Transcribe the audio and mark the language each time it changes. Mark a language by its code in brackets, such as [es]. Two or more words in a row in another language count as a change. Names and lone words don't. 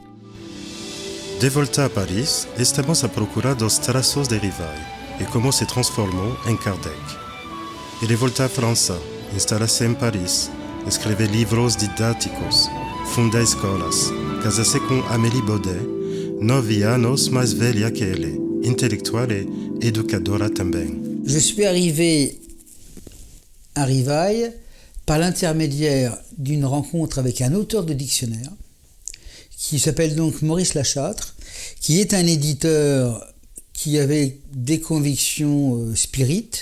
[pt] De volta a Paris, estamos a procura dos traços de Rivail e como se transformou em Kardec. Ele volta à França, instala-se em Paris, escreve livros didáticos, funda escolas, casa-se com Amélie Baudet, 9 anos mais velha que ele, intelectual et educadora também. [fr] Je suis arrivé à Rivail par l'intermédiaire d'une rencontre avec un auteur de dictionnaire qui s'appelle donc Maurice Lachâtre, qui est un éditeur qui avait des convictions spirites.